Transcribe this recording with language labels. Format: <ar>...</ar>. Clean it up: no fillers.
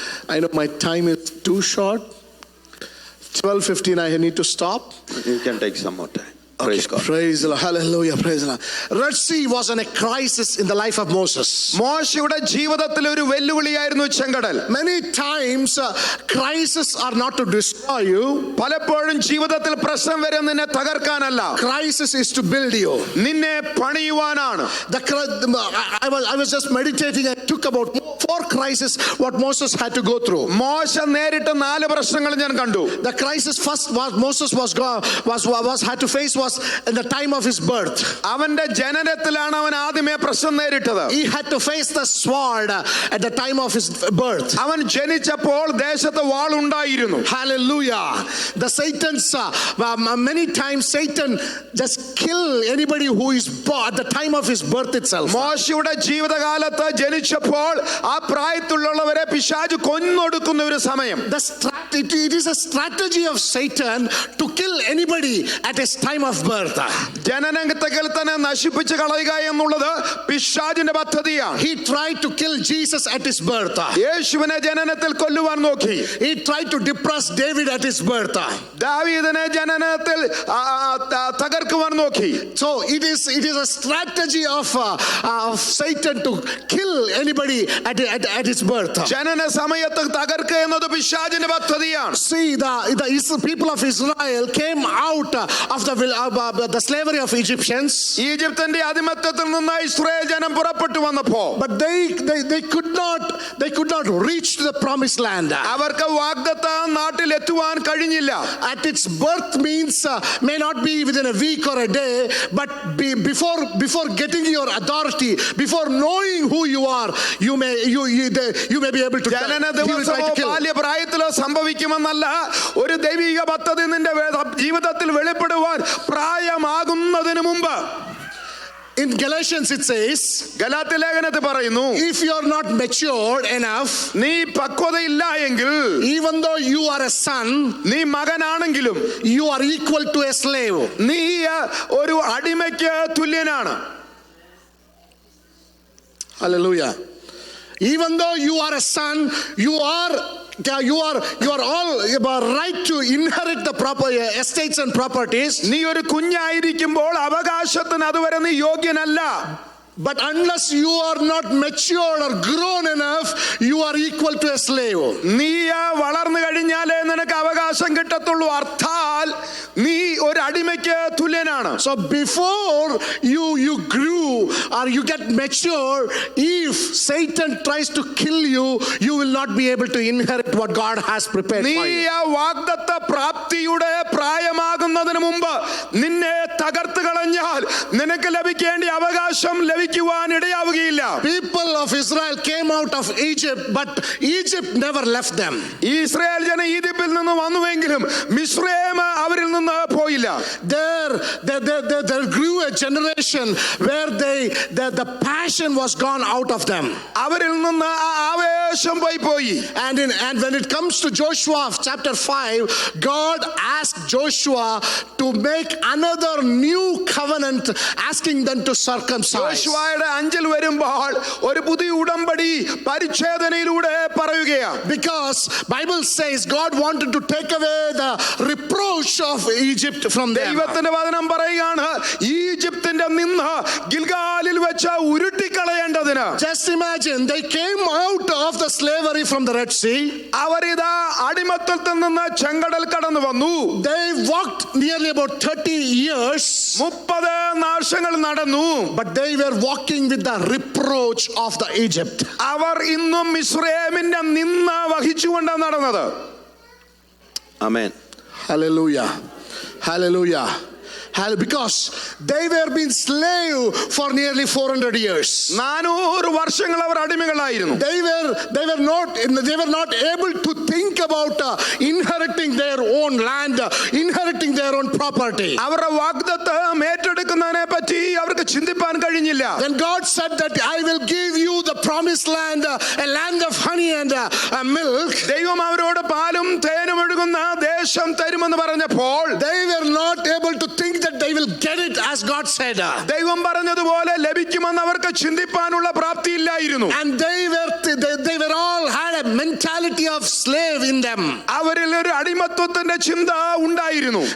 <en>I know my time is too short. 12:15 I need to stop. You can take some more time. Praise God. Praise the Lord. Hallelujah. Praise the Lord. Red Sea was in a crisis in the life of Moses.</en> <ml>മോശയുടെ ജീവിതത്തിൽ ഒരു വെല്ലുവിളിയായിരുന്നു ചെങ്കടൽ.</ml> <en>Many times crises are not to destroy you.</en> <ml>പലപ്പോഴും ജീവിതത്തിൽ പ്രശ്നം വരെ നിന്നെ തകർക്കാനല്ല.</ml> <en>Crisis is to build you.</en> <ml>നിന്നെ പണിയുവാനാണ്.</ml> <en>I was just meditating and took about 4 crises what Moses had to go through.</en> <ml>മോശ നേരിട്ട് 4 പ്രശ്നങ്ങൾ ഞാൻ കണ്ടു.</ml> <en>The crisis first was Moses had to face was in the time of his birth.</en> <ml>അവന്റെ ജനനത്തിലാണ് അവൻ ആദ്യമേ പ്രശ്നം നേരിട്ടത്.</ml> <en>He had to face the sword at the time of his birth.</en> <ml>അവൻ ജനിച്ചപ്പോൾ ദേശത്ത് വാൾ ഉണ്ടായിരുന്നു.</ml> <en>Hallelujah. The Satan's many times Satan just kill anybody who is born at the time of his birth itself.</en> <ml>മോശയുടെ ജീവിതകാലത്ത് ജനിച്ചപ്പോൾ ആ പ്രായത്തിലുള്ളവരെ പിശാച് കൊന്നൊടുക്കുന്ന ഒരു സമയം.</ml> <en>It is a strategy of Satan to kill anybody at his time of birth.</en> <ml>ജനനത്തിൽ തന്നെ നശിപ്പിച്ച് കളയുക എന്നുള്ളത് പിശാചിന്റെ പദ്ധതിയാണ്.</ml> <en>He tried to kill Jesus at his birth.</en> <ml>യേശുവിനെ ജനനത്തിൽ കൊല്ലുവാൻ നോക്കി.</ml> <en>He tried to depress David at his birth.</en> <ml>ദാവീദിനെ ജനനത്തിൽ തകർക്കുവാൻ നോക്കി.</ml> <en>So it is a strategy of Satan to kill anybody at its birth.</en> <ml>ജനന സമയത്ത് തകർക്കുക എന്നത് പിശാചിന്റെ പദ്ധതിയാണ്.</ml> <en>See, the people of Israel came out of the slavery of Egyptians.</en> <ml>ഈജിപ്തിന്റെ അടിമത്തത്തിൽ നിന്ന് ഇസ്രായേൽ ജനം പുറപ്പെട്ടു വന്നപ്പോ</ml> <en>But they could not reach the promised land.</en> <ml>അവർക്ക് വാഗ്ദത്ത നാട്ടിൽ എത്തുവാൻ കഴിഞ്ഞില്ല.</ml> <en>At its birth means may not be within a week or a day, but before getting your authority, before knowing who you are, you may be able to</en> <ml>ജനന</ml> <en>he will try</en> <ml>ദിവസമോ</ml> <en>to kill.</en> <ml>ബാല്യപ്രായത്തിലോ സംഭവിക്കുമെന്നല്ല, ഒരു ദൈവിക പദ്ധതി നിന്റെ ജീവിതത്തിൽ വെളിപ്പെടുവാൻ പ്രായമാകുന്നതിന് മുമ്പ്.</ml> <en>In Galatians it says,</en> <ml>Galatia ലേഖനത്തിൽ പറയുന്നു,</ml> <en>if you are not matured enough,</en> <ml>നീ പക്വതയില്ല എങ്കിൽ,</ml> <en>even though you are a son,</en> <ml>നീ മകനാണെങ്കിലും</ml> <en>you are equal to a slave.</en> <ml>നീ ഒരു അടിമയ്ക്ക് തുല്യനാണ്.</ml> <en>Hallelujah. Even though you are a son, you are all right to inherit the proper estates and properties.</en> <ml>നീ ഒരു കുഞ്ഞായിരിക്കുമ്പോൾ അവകാശത്തിന് അതുവരെ നീ യോഗ്യനല്ല.</ml> <en>But unless you are not matured or grown enough, you are equal to a slave.</en> <ml>നീ വളർന്നു കഴിഞ്ഞാലേ നിനക്ക് അവകാശം കിട്ടത്തുള്ളൂ. അർത്ഥാൽ നീ ഒരു അടിമയ്ക്ക് തുല്യനാണ്.</ml> <en>So before you grew or you get mature, if Satan tries to kill you, you will not be able to inherit what God has prepared</en> <ml>നീ</ml> <en>for you.</en> <ml>വാഗ്ദത്ത പ്രാപ്തിയുടെ പ്രായമാകുന്നതിന് മുമ്പ് നിന്നെ തകർത്ത് കളഞ്ഞാൽ നിനക്ക് ലഭിക്കേണ്ട അവകാശം ലഭിക്കുവാൻ ഇടയാവുകയില്ല.</ml> <en>People of Israel came out of Egypt, but Egypt never left them.</en> <ml>Israel ജനം ഈജിപ്തിൽ നിന്ന് വന്നുവെങ്കിലും മിസ്രൈം അവരിൽ നിന്ന് പോയില്ല.</ml> <en>There grew a generation where the passion was gone out of them.</en> <ml>അവരിൽ നിന്ന് ആ ആവേശം പോയി.</ml> <en>And when it comes to Joshua chapter 5, God asked Joshua to make another new covenant, asking them to circumcise.</en> <ml>യോശുവയുടെ 5 വരുമ്പോൾ ഒരു പുതിയ ഉടമ്പടി പരിച്ഛേദനയിലൂടെ പറയുകയാണ്.</ml> <en>Because Bible says God wanted to take away the reproach of Egypt from them.</en> <ml>ദൈവത്തിന്റെ വചനം പറയുകയാണ്, ഈജിപ്തിന്റെ നിന്ന് ഗിൽഗാലിൽ വെച്ച് ഉരുട്ടിക്കളയേണ്ടതിന്.</ml> <en>Just imagine, they came out of the slavery from the Red Sea.</en> <ml>അവരിതാ അടിമത്തത്തിൽ നിന്ന് ചെങ്കടൽ കടന്നു വന്നു.</ml> <en>They walked nearly about 30 years.</en> <ml>30 വർഷങ്ങൾ നടന്നു.</ml> <en>But they were walking with the reproach of the Egypt.</en> <ml>അവർ ഇന്നും മിസ്രൈമിന്റെ നിന്ന വഹിച്ചുകൊണ്ടാണ് നടന്നത്. ആമേൻ.</ml> <en>Hallelujah. Hallelujah. Because they were being slave for nearly 400 years.</en> <ml>400 വർഷങ്ങൾ അവർ അടിമകളായിരുന്നു.</ml> <en>They were not able to think about inheriting their own land, inheriting their own property.</en> <ml>അവരുടെ വാഗ്ദത്തം ഏറ്റെടുക്കുന്നതിനെ പറ്റി അവർക്ക് ചിന്തിപ്പാൻ കഴിഞ്ഞില്ല.</ml> <en>Then God said that I will give you the promised land, a land of honey and milk.</en> <ml>ദൈവം അവരോട് പാലും തേനും ഒഴുകുന്ന ദേശം തരുമെന്ന് പറഞ്ഞപ്പോൾ</ml> <en>they were not able to think that they will get it as God said.</en> <ml>ദൈവം പറഞ്ഞതുപോലെ ലഭിക്കുമെന്ന് അവർക്ക് ചിന്തിപ്പാനുള്ള പ്രാപ്തി ഇല്ലായിരുന്നു.</ml> <en>And they were all had a mentality of slave in them.</en> <ml>അവരിൽ ഒരു അടിമത്വത്തിന്റെ ചിന്ത ഉണ്ടായിരുന്നു.</ml>